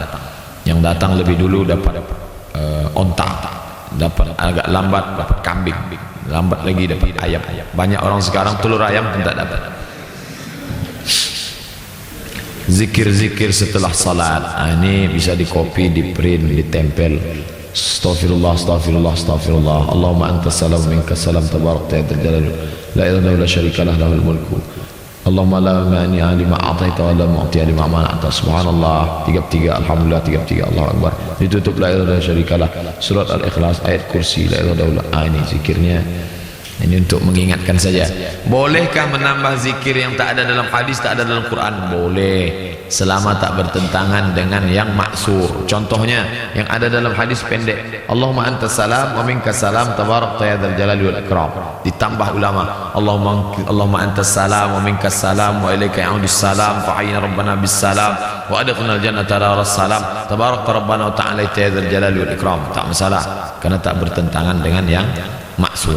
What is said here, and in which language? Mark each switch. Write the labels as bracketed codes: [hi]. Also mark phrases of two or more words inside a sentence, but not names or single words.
[id] Yang datang lebih dulu dapat onta, dapat agak lambat dapat kambing, lambat lagi dapat ayam. Banyak orang sekarang telur ayam pun tak dapat. Zikir-zikir setelah salat, ini bisa di copy, di print, ditempel. [ar] أستغفر الله، أستغفر الله، أستغفر الله. اللهم أنت السلام منك السلام تباركت يا ذا الجلال لا إله إلا شريك له له الملك. اللهم لا مانع لما أعطيت ولا معطي لما منعت. سبحان الله 33، الحمد لله 33، الله أكبر. Ditutup لا إله إلا شريك له. Surat Al-Ikhlas, ayat kursi, لا إله إلا. [id] Ini zikirnya. Ini untuk mengingatkan saja. Bolehkah menambah zikir yang tak ada dalam hadis, tak ada dalam Quran? Boleh, selama tak bertentangan dengan yang maksur. Contohnya yang ada dalam hadis pendek, [ar] اللهم أنت السلام ومنك السلام تباركت يا ذا الجلال والإكرام. [id] Ditambah ulama, [ar] اللهم أنت السلام ومنك السلام وإليك يعود السلام فحينا ربنا بالسلام وأدخلنا الجنة دار السلام تباركت ربنا وتعالى يا ذا الجلال والإكرام. [id] Tak masalah karena tak bertentangan dengan yang maksur.